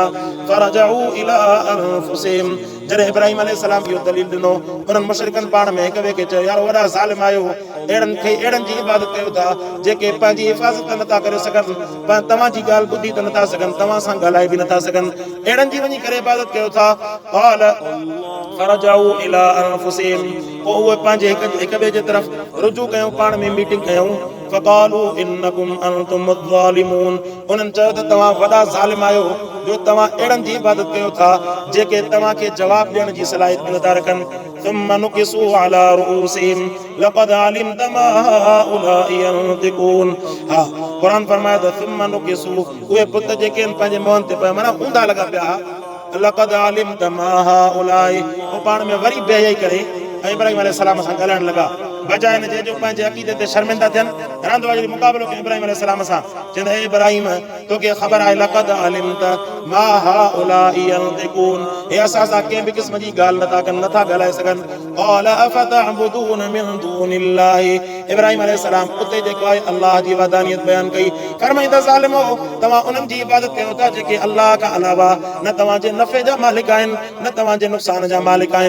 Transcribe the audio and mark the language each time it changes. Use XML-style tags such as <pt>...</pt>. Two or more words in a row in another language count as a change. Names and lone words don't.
<ar>فرجعوا إلى أنفسهم,</ar> <sd>जॾहिं इब्राहीम अलैहिस्सलाम इहो दलील ॾिनो, उन्हनि मुशरिकनि पाण में हिक ॿिए खे चयो यार वॾा ज़ालिम आहियो, अहिड़नि जी इबादत कयो था जेके पंहिंजी हिफ़ाज़त नथा करे सघनि, तव्हांजी ॻाल्हि ॿुधी त नथा सघनि, तव्हां सां ॻाल्हाए बि नथा सघनि, अहिड़नि जी वञी करे इबादत कयो था।</sd> <ar>قال فرجعوا إلى أنفسهم,</ar> <sd>पोइ उहे पंहिंजे हिक ॿिए जे तरफ़ रुजू कयूं, पाण में मीटिंग कयूं।</sd> <ar>فقالوا إنكم أنتم الظالمون,</ar> <sd>उन्हनि चयो त तव्हां वॾा ज़ालिम आहियो जो तव्हां अहिड़नि जी इबादत कयो था जेके तव्हांखे जवाबु ॾियण जी सलाहियत बि नथा रखनि।</sd> <ar>ثم نكسوا على رؤوسهم لقد علمت ما هؤلاء ينطقون,</ar> <sd>हा क़ुरान फरमाए त</sd> <ar>ثم نكسوا,</ar> <sd>उहे पुत जेके पंहिंजे मुंहनि ते पिया माना ऊंधा लॻा पिया,</sd> <ar>लक़द علمت ما هؤلاء,</ar> <sd>उहे पाण में वरी बेहयाई करे ऐं इब्राहीम अलैहिस्सलाम सां ॻाल्हाइण लॻा, बजाए हिन जे जो पंहिंजे अक़ीदे ते शर्मिंदा थियनि, रांदबाज़ी मुक़ाबिलो कयो इब्राहीम अलैहिस्सलाम सां, चवंदा हे इब्राहीम तोखे ख़बर आहे</sd> <ar>لقد علمت ما هؤلاء ينطقون,</ar> <sd>हे असां सां कंहिं बि क़िस्म जी ॻाल्हि नथा कनि, नथा ॻाल्हाए सघनि।</sd> <ar>قال أفتعبدون من دون الله,</ar> <sd>इब्राहीम अलैहिस्सलाम उते जेको आहे अल्लाह जी वहदानियत बयानु कई, फरमाईंदा ज़ालिमो तव्हां उन्हनि जी इबादत कयो था जेके अल्लाह खां अलावा न तव्हांजे नफ़े जा मालिक आहिनि न तव्हांजे नुक़सान जा मालिक आहिनि।</sd>